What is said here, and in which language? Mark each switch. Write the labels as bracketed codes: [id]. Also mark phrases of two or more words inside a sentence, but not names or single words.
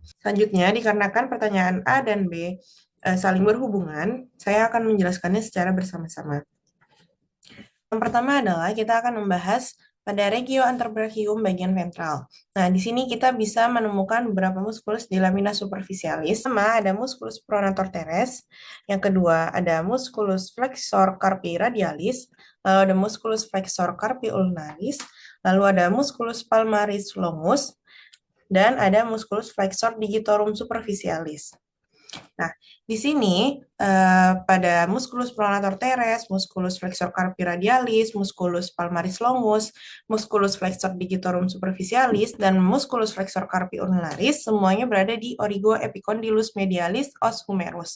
[id] Selanjutnya, dikarenakan pertanyaan A dan B saling berhubungan, saya akan menjelaskannya secara bersama-sama. Yang pertama adalah kita akan membahas pada [la] regio anterbrachium [id] bagian ventral. Nah, di sini kita bisa menemukan beberapa muskulus di [la] lamina superficialis. [id] Pertama, ada muskulus [la] pronator teres. [id] Yang kedua, ada muskulus [la] flexor carpi radialis. [id] Lalu ada muskulus [la] flexor carpi ulnaris. [id] Lalu ada muskulus [la] palmaris longus. [id] Dan ada muskulus [la] flexor digitorum superficialis. [id] Nah, di sini pada [la] musculus pronator teres, musculus flexor carpi radialis, musculus palmaris longus, musculus flexor digitorum superficialis, [id] dan [la] musculus flexor carpi ulnaris [id] semuanya berada di [la] origo epicondylus medialis os humerus.